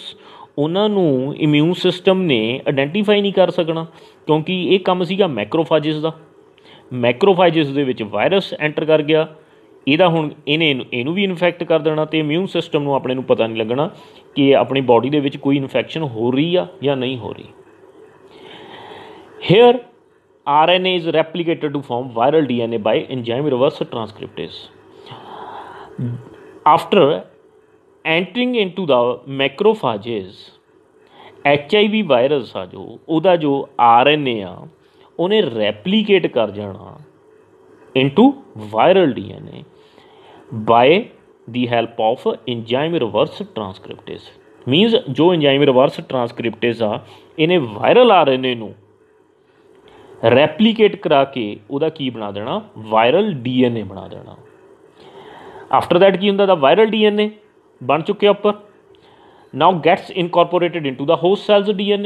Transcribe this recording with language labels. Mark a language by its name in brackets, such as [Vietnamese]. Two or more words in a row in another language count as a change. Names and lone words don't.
[Punjabi] ਉਹਨਾਂ ਨੂੰ [English] immune system [Punjabi] ਨੇ ਆਇਡੈਂਟੀਫਾਈ ਨਹੀਂ ਕਰ ਸਕਣਾ, ਕਿਉਂਕਿ ਇਹ ਕੰਮ ਸੀਗਾ ਮੈਕਰੋਫਾਜਿਸ ਦਾ। ਮੈਕਰੋਫਾਜਿਸ ਦੇ ਵਿੱਚ ਵਾਇਰਸ ਐਂਟਰ ਕਰ ਗਿਆ, ਇਹਦਾ ਹੁਣ ਇਹਨੂੰ ਵੀ ਇਨਫੈਕਟ ਕਰ ਦੇਣਾ, ਅਤੇ [English] immune system [Punjabi] ਨੂੰ ਆਪਣੇ ਨੂੰ ਪਤਾ ਨਹੀਂ ਲੱਗਣਾ ਕਿ ਆਪਣੀ ਬੋਡੀ ਦੇ ਵਿੱਚ ਕੋਈ ਇਨਫੈਕਸ਼ਨ ਹੋ ਰਹੀ ਆ ਜਾਂ ਨਹੀਂ ਹੋ ਰਹੀ। [English] ਹੇਅਰ RNA is replicated to form viral DNA by enzyme reverse transcriptase. After entering into the macrophages, [Punjabi] HIV ਵਾਇਰਸ ਆ ਜੋ ਉਹਦਾ ਜੋ RNA ਆ ਉਹਨੇ ਰੈਪਲੀਕੇਟ ਕਰ ਜਾਣਾ [English] into viral DNA by the help of enzyme reverse transcriptase. [Punjabi] Means ਜੋ [English] enzyme reverse transcriptase [Punjabi] ਆ ਇਹਨੇ [English] viral RNA [Punjabi] ਨੂੰ ਰੈਪਲੀਕੇਟ ਕਰਾ ਕੇ ਉਹਦਾ ਕੀ ਬਣਾ ਦੇਣਾ, [English] viral DNA [Punjabi] ਬਣਾ ਦੇਣਾ। [English] after that [Punjabi] ਕੀ ਹੁੰਦਾ, ਦਾ [English] viral DNA [Punjabi] ਬਣ ਚੁੱਕਿਆ ਉੱਪਰ। [English] Now gets incorporated into the host cell's DNA.